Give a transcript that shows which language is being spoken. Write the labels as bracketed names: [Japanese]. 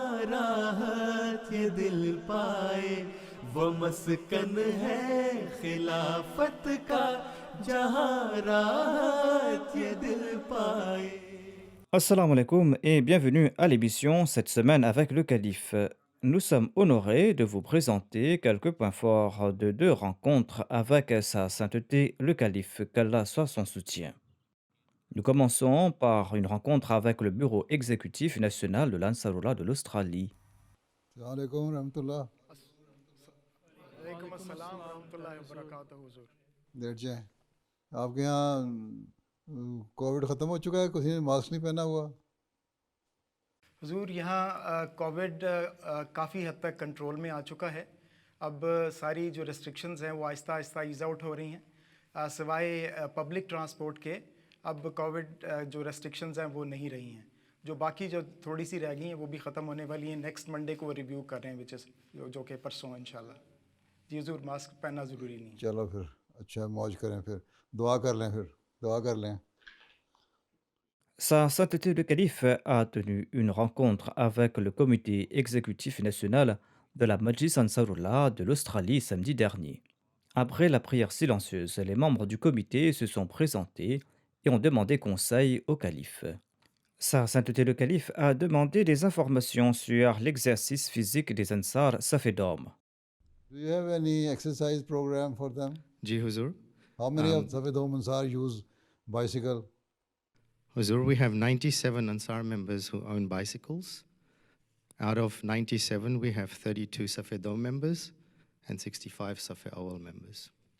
[Urdu] راحت یہ دل پائے، وہ مسکن ہے خلافت کا جہاں راحت یہ دل پائے. [French] Assalamu alaikum et bienvenue à l'émission cette semaine avec le calife. Nous sommes honorés de vous présenter quelques points forts de deux rencontres avec sa sainteté le calife, qu'Allah soit son soutien. Nous commençons par une rencontre avec le bureau exécutif national de l'Ansarullah de l'Australie. [Urdu] السلام علیکم ورحمۃ اللہ. وعلیکم السلام ورحمۃ اللہ وبرکاتہ حضور. بیٹھ جائیں. آپ کے یہاں کووڈ ختم ہو چکا ہے؟ کسی نے ماسک نہیں پہنا ہوا؟ حضور یہاں کووڈ کافی حد تک کنٹرول میں آ چکا ہے. اب ساری جو ریسٹرکشنز ہیں وہ آہستہ آہستہ ایز آؤٹ ہو رہی ہیں. سوائے پبلک ٹرانسپورٹ کے اب کووڈ جو ریسٹرکشنز ہیں وہ نہیں رہی ہیں. جو باقی جو تھوڑی سی رہ گئی ہیں وہ بھی ختم ہونے والی ہیں. نیکسٹ منڈے کو ریویو کر رہے ہیں [English] which is [Urdu] جو کہ پرسوں انشاءاللہ. جی حضور ماسک پہننا ضروری نہیں ہے. چلو پھر اچھا موج کریں، پھر دعا کر لیں، دعا کر لیں. [French] Sa sainteté le calife a tenu une rencontre avec le comité exécutif national de la Majlis Ansarullah de l'Australie samedi dernier. Après la prière silencieuse, les membres du comité se sont présentés et ont demandé conseil au calife. Sa sainteté le calife a demandé des informations sur l'exercice physique des Ansar Safedom. [English] Do you have any exercise program for them? [Urdu] Ji Huzur. [English] How many of Safedom Ansar use bicycle? Huzur, we have 97 Ansar members who own bicycles. Out of 97, we have 32 Safedom members and 65 Safe Awal members.